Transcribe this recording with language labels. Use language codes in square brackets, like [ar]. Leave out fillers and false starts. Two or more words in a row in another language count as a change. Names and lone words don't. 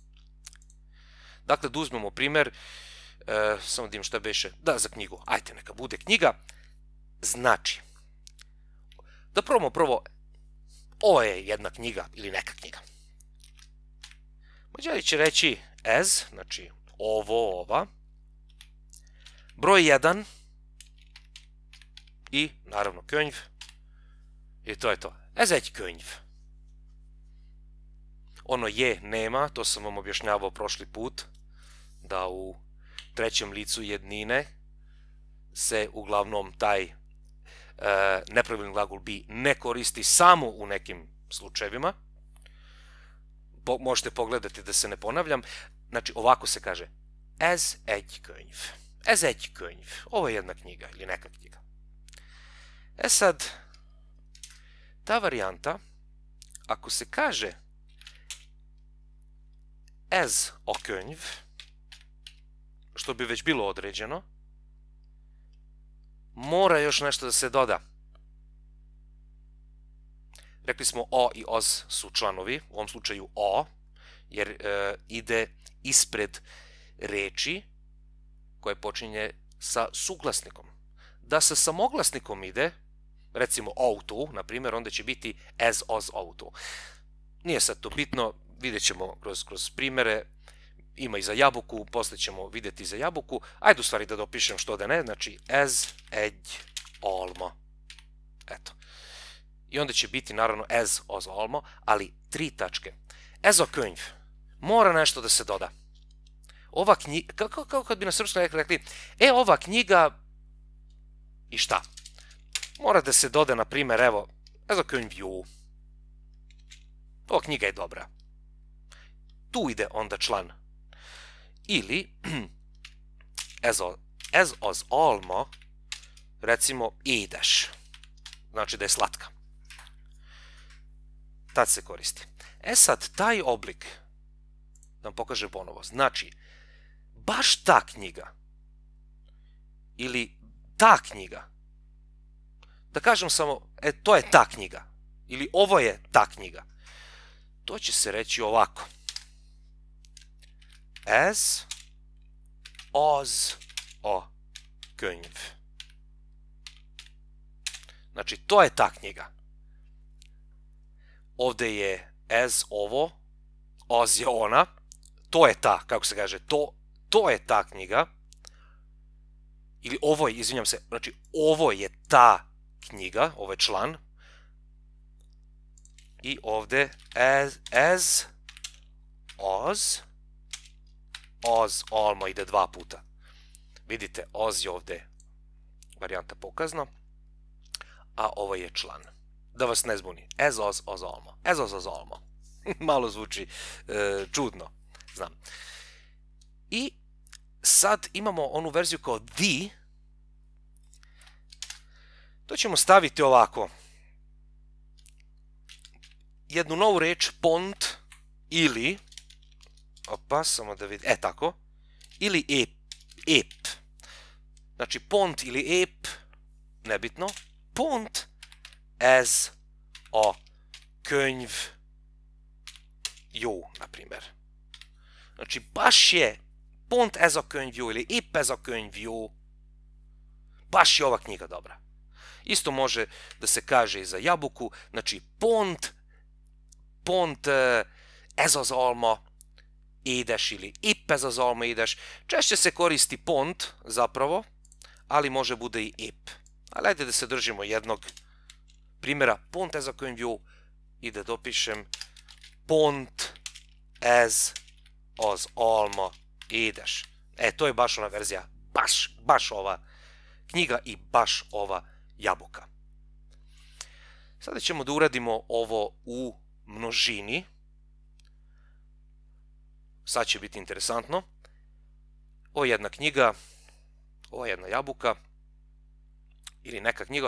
[sr] Dakle, da uzmemo primjer, samo da im šta beše, da, za knjigu, ajte neka bude knjiga, znači, da probamo prvo, ovo je jedna knjiga ili neka knjiga. Mađari će reći ez, znači ovo, ova, broj 1 i naravno könyv, i to je to. [hu] Ez egy könyv. [sr] Ono je nema, to sam vam objašnjavao prošli put, da u trećem licu jednine se uglavnom taj nepravilni glagol bi ne koristi samo u nekim slučajevima. Možete pogledati da se ne ponavljam. Znači, ovako se kaže [hu] ez egy könyv. Ez egy könyv. [sr] Ovo je jedna knjiga ili neka knjiga. Sad, ta varijanta, ako se kaže [hu] ez a könyv, [sr] što bi već bilo određeno, mora još nešto da se doda. Rekli smo o i oz su članovi, u ovom slučaju o, jer ide ispred reči koje počinje sa suglasnikom. Da sa samoglasnikom ide, recimo auto, na primjer, onda će biti [hu] as oz auto. [sr] Nije sad to bitno, vidjet ćemo kroz primjere, ima i za jabuku, posle ćemo vidjeti za jabuku. Ajde u stvari da dopišem što da ne, znači [hu] ez egy alma. [sr] Eto. I onda će biti naravno [hu] ez oz alma, [sr] ali 3 tačke. [hu] Ez a könyv. [sr] Mora nešto da se doda. Ova knjiga, kao kad bi na srpskom rekli, ova knjiga i šta? mora da se doda, na primjer, evo, [hu] ez a könyv jó. [sr] Ova knjiga je dobra. Tu ide onda član. Ili, [hu] ez az alma, recimo, édes. [sr] Znači da je slatka. Tad se koristi. E sad, taj oblik, da vam pokažem ponovo, znači, baš ta knjiga, ili ta knjiga, da kažem samo, to je ta knjiga, ili ovo je ta knjiga, to će se reći ovako. [hu] Ez az a könyv. [sr] Znači, to je ta knjiga. Ovde je ez ovo, az je ona, to je ta, kako se kaže, to je ta knjiga, ili ovo je, izvinjam se, znači ovo je ta knjiga, ovo je član, i ovde [hu] ez, az, alma [sr] ide dva puta. Vidite, az je ovde varijanta pokazna, a ovo je član. Da vas ne zbuni. [hu] Ez az alma. Ez az alma. [sr] Malo zvuči čudno, znam. I sad imamo onu verziju kao di. To ćemo staviti ovako. Jednu novu reč, pont, ili, opa, samo da vidim, tako, ili ep. Znači, pont ili ep, nebitno, [hu] pont, ez a könyv jó, [sr] na primjer. Znači, baš je [hu] pont ez a könyv jó [sr] ili [hu] ep ez a könyv jó, [sr] baš je ova knjiga dobra. Isto može da se kaže i za jabuku, znači [hu] pont ez az alma édes [sr] ili [hu] ep ez az alma édes. [sr] Češće se koristi pont zapravo, ali može bude i ep. Ali ajde da se držimo jednog primjera, [hu] pont ez a könyv jó, [sr] i da dopišem [hu] pont ez az alma édes. [sr] To je baš ona verzija, baš ova knjiga i baš ova jabuka. Sada ćemo da uradimo ovo u množini. Sad će biti interesantno. Ovo je jedna knjiga, ovo je jedna jabuka, ili neka knjiga.